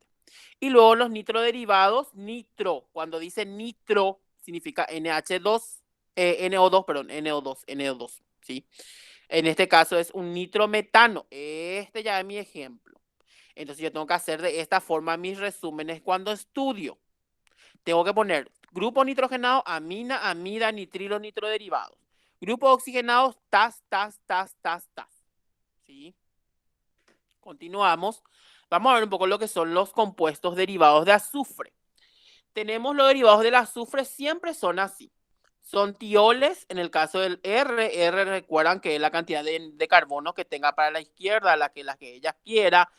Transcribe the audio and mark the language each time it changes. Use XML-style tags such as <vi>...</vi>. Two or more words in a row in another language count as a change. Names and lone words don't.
<es>Y luego los nitroderivados, nitro. Cuando dice nitro, significa NH2, NO2, perdón, NO2, ¿sí? En este caso es un nitrometano. Este ya es mi ejemplo. Entonces yo tengo que hacer de esta forma mis resúmenes cuando estudio. Tengo que poner grupo nitrogenado, amina, amida, nitrilo, nitroderivados. Grupos oxigenados, TAS, TAS, TAS, TAS, TAS. ¿Sí? Continuamos. Vamos a ver un poco lo que son los compuestos derivados de azufre. Tenemos los derivados del azufre, siempre son así. Son tioles, en el caso del R recuerdan que es la cantidad de carbono que tenga para la izquierda, la que ella quiera.</es>